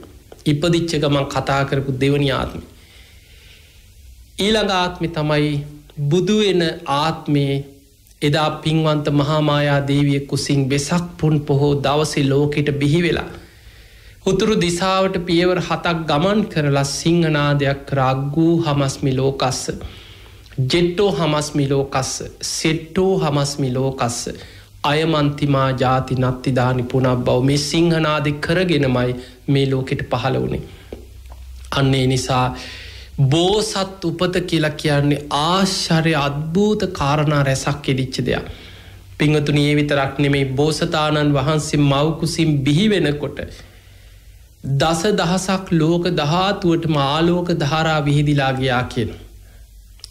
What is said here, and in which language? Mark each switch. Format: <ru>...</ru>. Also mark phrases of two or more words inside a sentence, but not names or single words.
<si>ඉපදිච්ච ගමන් කතා කරපු දෙවනි ආත්මේ. ඊළඟ ආත්මේ තමයි බුදු වෙන ආත්මේ. එදා පින්වන්ත මහා මායා දේවිය කුසින් වෙසක් පුන් පොහෝ දවසේ ලෝකෙට බිහි වෙලා උතුරු දිසාවට පියවර 7ක් ගමන් කරලා සිංහනාදයක් කර</si> <pi>අග්ගූ හමස්මි ලෝකස්ස ජෙට්ටෝ හමස්මි ලෝකස්ස සෙට්ටෝ හමස්මි ලෝකස්ස අයමන්තිමා ජාති නත්තිදානි පුනබ්බව.</pi> <si>මේ සිංහනාදෙ කරගෙනමයි මේ ලෝකෙට පහළ වුණේ. අන්න ඒ නිසා බෝසත් උපත කියලා කියන්නේ ආශ්චර්ය අද්භූත කාරණා රැසක් එදිච්ච දෙයක්. පිංහතුනි ඒ විතරක් නෙමෙයි බෝසතාණන් වහන්සේ මව්කුසින් බිහි වෙනකොට දස දහසක් ලෝක ධාතුවටම ආලෝක ධාරා විහිදිලා ගියා කියන.</si>